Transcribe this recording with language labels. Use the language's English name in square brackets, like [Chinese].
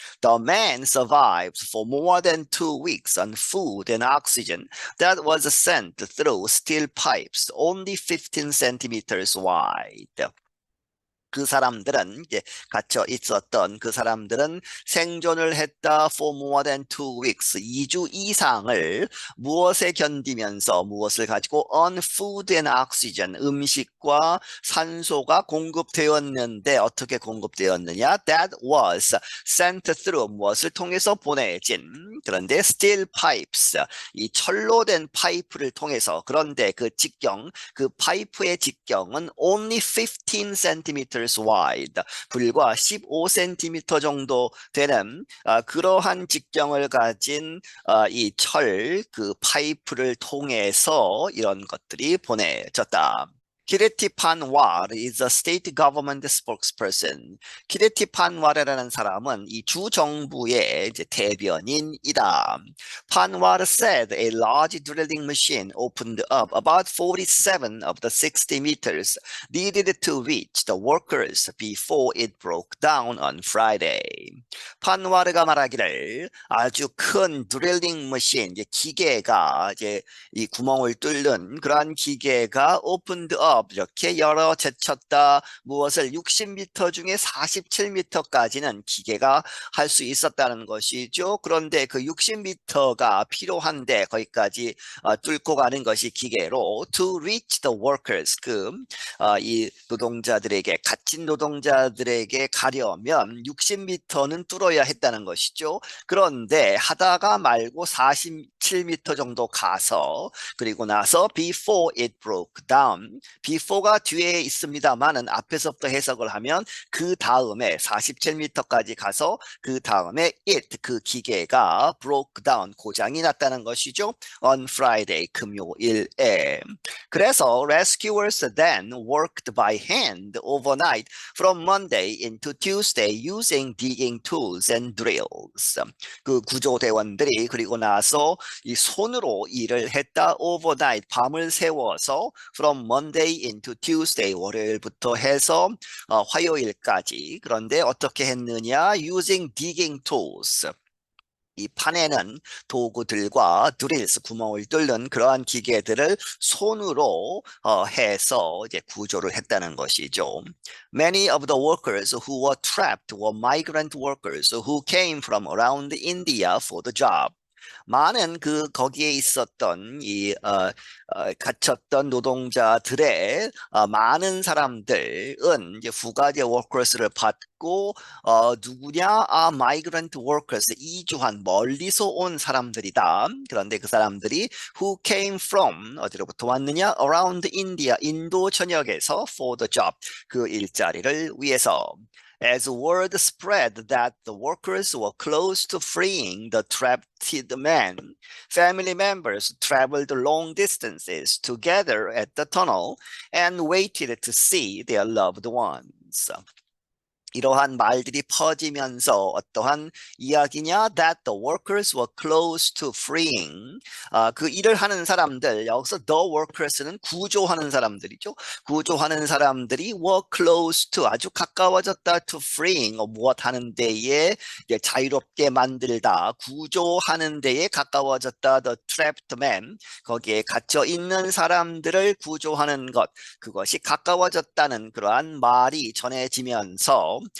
[English] The man survived for more than 2 weeks on food and oxygen that was sent through steel pipes, only 15 centimeters wide. [Korean] 그 사람들은 이제 갇혀 있었던 그 사람들은 생존을 했다 [English] for more than 2 weeks, [Korean] 2주 이상을 무엇에 견디면서 무엇을 가지고 [English] on food and oxygen, [Korean] 음식과 산소가 공급되었는데 어떻게 공급되었느냐? [English] That was sent through, [Korean] 무엇을 통해서 보내진, 그런데 [English] steel pipes, [Korean] 이 철로 된 파이프를 통해서, 그런데 그 직경, 그 파이프의 직경은 [English] only 15 centimeters wide, [Korean] 불과 15cm 정도 되는 그러한 직경을 가진 이 철 그 파이프를 통해서 이런 것들이 보내졌다. [English] 키레티 판왈 is a state government spokesperson. [Korean] 키레티 판왈이라는 사람은 이 주 정부의 이제 대변인이다. [English] 판왈 said a large drilling machine opened up about 47 of the 60 meters needed to reach the workers before it broke down on Friday. [Korean] 판왈가 말하기를 아주 큰 드릴링 머신, 이제 기계가 이제 이 구멍을 뚫는 그러한 기계가 [English] opened up, [Korean] 이렇게 열어 제쳤다. 무엇을? 60m 중에 47m까지는 기계가 할 수 있었다는 것이죠. 그런데 그 60m가 필요한데 거기까지 뚫고 가는 것이 기계로 [English] to reach the workers, [Korean] 이 노동자들에게, 갇힌 노동자들에게 가려면 60m는 뚫어야 했다는 것이죠. 그런데 하다가 말고 47m 정도 가서, 그리고 나서 [English] before it broke down, [Korean] before가 뒤에 있습니다만은 앞에서부터 해석을 하면 그 다음에 47m까지 가서 그 다음에 it, 그 기계가 [English] broke down, [Korean] 고장이 났다는 것이죠. [English] on Friday, [Korean] 금요일에. 그래서 [English] rescuers then worked by hand overnight from Monday into Tuesday using digging tools and drills. [Korean] 그 구조대원들이 그리고 나서 이 손으로 일을 했다. [English] overnight, [Korean] 밤을 새워서 [English] from Monday into Tuesday, [Korean] 월요일부터 해서 화요일까지. 그런데 어떻게 했느냐? [English] using digging tools. [Korean] 이 판에는 도구들과 드릴스, 구멍을 뚫는 그러한 기계들을 손으로 해서 이제 구조를 했다는 것이죠. [English] Many of the workers who were trapped were migrant workers who came from around India for the job. [Korean] 많은 거기에 있었던 갇혔던 노동자들의 많은 사람들은 이제 두 가지의 workers를 받고 누구냐? [English] migrant workers, [Korean] 이주한, 멀리서 온 사람들이다. 그런데 그 사람들이 [English] who came from, [Korean] 어디로부터 왔느냐? [English] around India, [Korean] 인도 전역에서 [English] for the job, [Korean] 그 일자리를 위해서. [English] As word spread that the workers were close to freeing the trapped men, family members traveled long distances to gather at the tunnel and waited to see their loved ones. [Korean] 이러한 말들이 퍼지면서 어떠한 이야기냐? [English] That the workers were close to freeing. [Korean] 그 일을 하는 사람들, 여기서 [English] the workers [Korean] 는 구조하는 사람들이죠. 구조하는 사람들이 [English] were close to, [Korean] 아주 가까워졌다 [English] to freeing, [Korean] 무엇 하는 데에 자유롭게 만들다, 구조하는 데에 가까워졌다 [English] the trapped man, [Korean] 거기에 갇혀 있는 사람들을 구조하는 것, 그것이 가까워졌다는 그러한 말이 전해지면서